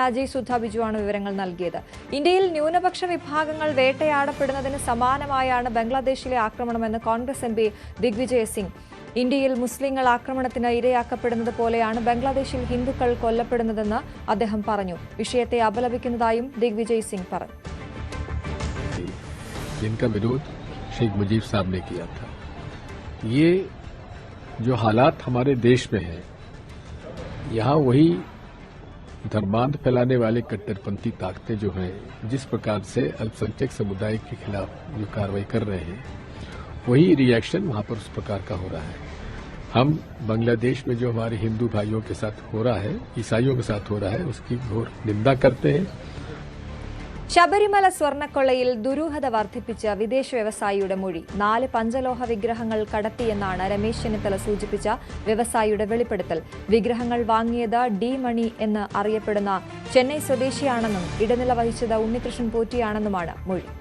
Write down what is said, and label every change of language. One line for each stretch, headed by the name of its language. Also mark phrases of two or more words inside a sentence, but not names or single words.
Malayalam: അജയ് സുധ ബിജുവാണ് വിവരങ്ങൾ നൽകിയത്. ഇന്ത്യയിൽ ന്യൂനപക്ഷ വിഭാഗങ്ങൾ വേട്ടയാടപ്പെടുന്നതിന് സമാനമായാണ് ബംഗ്ലാദേശിലെ ആക്രമണമെന്ന് കോൺഗ്രസ് MP ദിഗ്വിജയ് സിംഗ്. ഇന്ത്യയിൽ മുസ്ലിങ്ങൾ ആക്രമണത്തിന് ഇരയാക്കപ്പെടുന്നത് പോലെയാണ് ബംഗ്ലാദേശിൽ ഹിന്ദുക്കൾ കൊല്ലപ്പെടുന്നതെന്ന് അദ്ദേഹം പറഞ്ഞു. വിഷയത്തെ അപലപിക്കുന്നതായും ദിഗ്വിജയ് സിംഗ് പറഞ്ഞു.
Hindi: जिनका विरोध शेख मुजीब साहब ने किया था, ये जो हालात हमारे देश में है, यहाँ वही धर्मांध फैलाने वाले कट्टरपंथी ताकतें जो हैं, जिस प्रकार से अल्पसंख्यक समुदाय के खिलाफ जो कार्रवाई कर रहे हैं, वही रिएक्शन वहाँ पर उस प्रकार का हो रहा है. हम बांग्लादेश में जो हमारे हिंदू भाइयों के साथ हो रहा है, ईसाइयों के साथ हो रहा है, उसकी घोर निंदा करते हैं.
Malayalam: ശബരിമല സ്വർണ്ണക്കൊള്ളയിൽ ദുരൂഹത വർദ്ധിപ്പിച്ച വിദേശ വ്യവസായിയുടെ മൊഴി. 4 പഞ്ചലോഹ വിഗ്രഹങ്ങൾ കടത്തിയെന്നാണ് രമേശ് ചെന്നിത്തല സൂചിപ്പിച്ച വ്യവസായിയുടെ വെളിപ്പെടുത്തൽ. വിഗ്രഹങ്ങൾ വാങ്ങിയത് ഡി മണി എന്ന് അറിയപ്പെടുന്ന ചെന്നൈ സ്വദേശിയാണെന്നും ഇടനില വഹിച്ചത് ഉണ്ണികൃഷ്ണൻ പോറ്റിയാണെന്നുമാണ് മൊഴി.